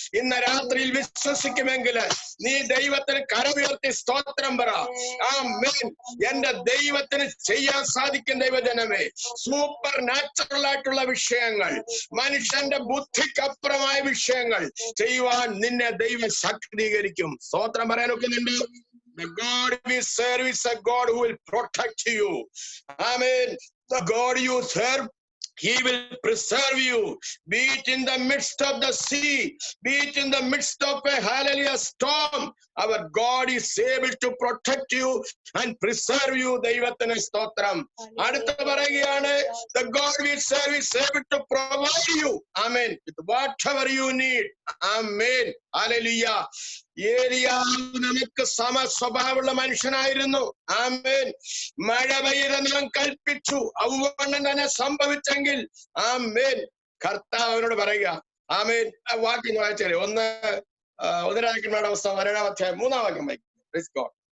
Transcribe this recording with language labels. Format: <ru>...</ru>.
<ml>ഇന്ന് രാത്രിയിൽ വിശ്വസിക്കുമെങ്കിൽ നീ ദൈവത്തിന് കരമുയർത്തി സ്തോത്രം പറ. ആമേൻ. എന്റെ ദൈവത്തിന് ചെയ്യാൻ സാധിക്കും ദൈവജനമേ. സൂപ്പർ നാച്ചുറൽ ആയിട്ടുള്ള വിഷയങ്ങൾ, മനുഷ്യന്റെ ബുദ്ധിക്കപ്പുറമായ വിഷയങ്ങൾ ചെയ്യുവാൻ നിന്നെ ദൈവം ശക്തീകരിക്കും. സ്തോത്രം പറയാനൊക്കുന്നുണ്ട്.</ml> <en>The God we serve is a God who will protect you. Amen. The God you serve, He will preserve you. Be it in the midst of the sea, be it in the midst of a hallelujah storm, our God is able to protect you and preserve you.</en> <ml>ദൈവത്തിന് സ്തോത്രം. അടുത്ത പറയുകയാണ്,</ml> <en>the God we serve is able to provide you. Amen. With whatever you need. Amen. Hallelujah.</en> <ml>ഏലിയാവ് നമുക്ക് സമസ്വഭാവമുള്ള മനുഷ്യനായിരുന്നു. ആമേൻ. മഴ പെയ്തെല്ലാം കൽപ്പിച്ചു, ഔവണ്ണം തന്നെ സംഭവിച്ചെങ്കിൽ ആമേൻ കർത്താവ് അവനോട് പറയുക. ആമേൻ. വാക്യം വായിച്ചാലേ 1 രാജാക്കന്മാരുടെ പുസ്തകം 1-ാം അധ്യായം 3-ാം വാക്യം വായിക്കും.</ml>